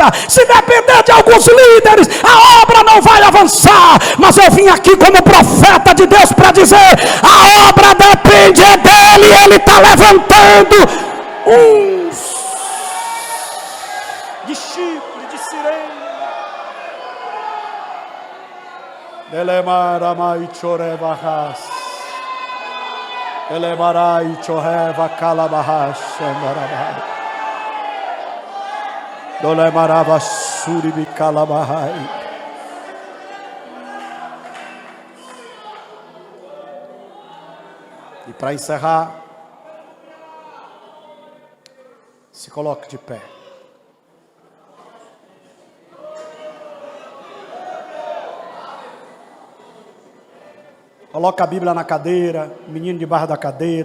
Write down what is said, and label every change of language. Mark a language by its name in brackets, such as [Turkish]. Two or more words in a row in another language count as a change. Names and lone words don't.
[Portuguese] Se depender de alguns líderes, a obra não vai avançar. Mas eu vim aqui como profeta de Deus para dizer, a obra depende dele. Ele está levantando uns de chifre, de sirene. Delemaramai chorebahas. Elemarai choreva calabahash andarabai. Dolemarava suribi calabahai. E para encerrar, Se coloque de pé. Coloca a Bíblia na cadeira, o menino debaixo da cadeira.